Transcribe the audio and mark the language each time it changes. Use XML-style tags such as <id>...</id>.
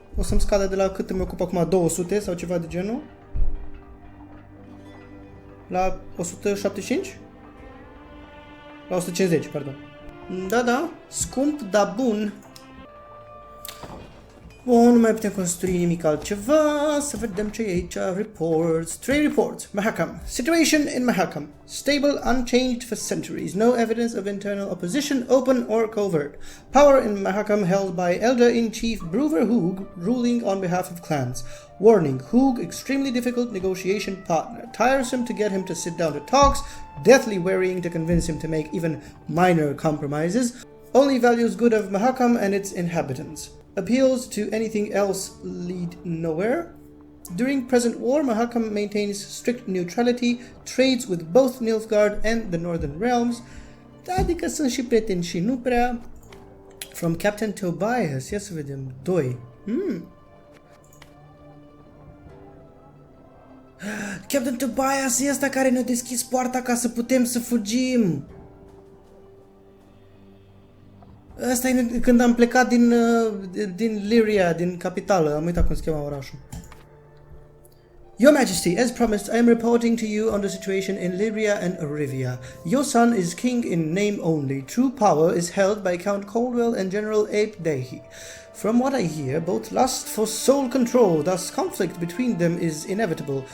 <ro>O să-mi scadă de la cât îmi ocupă acum, 200 sau ceva de genul, la 175? La 150, pardon. Da, scump, dar bun. Bun, nu mai putem construi nimic altceva, să vedem ce e aici.</ro> <en>Reports, trade reports, Mahakam. Situation in Mahakam. Stable, unchanged for centuries. No evidence of internal opposition, open or covert. Power in Mahakam held by Elder-in-Chief Brouver Hoog, ruling on behalf of clans. Warning, Hoog, extremely difficult negotiation partner. Tiresome to get him to sit down to talks, deathly wearying to convince him to make even minor compromises. Only values good of Mahakam and its inhabitants. Appeals to anything else lead nowhere. During present war, Mahakam maintains strict neutrality, trades with both Nilfgaard and the Northern Realms.</en> <ro>Adică sunt și prieteni și nu prea.</ro> <en>From Captain Tobias,</en> <ro>ia să vedem, 2. Captain Tobias e ăsta care ne-a deschis poarta ca să putem să fugim. Asta e când am plecat din Lyria, din capitală. Am uitat cum se chema orașul.</ro> <en>Your Majesty, as promised, I am reporting to you on the situation in Lyria and Rivia. Your son is king in name only. True power is held by Count Coldwell and General Ep33. From what I hear, both lust for sole control, thus conflict between them is inevitable.</en>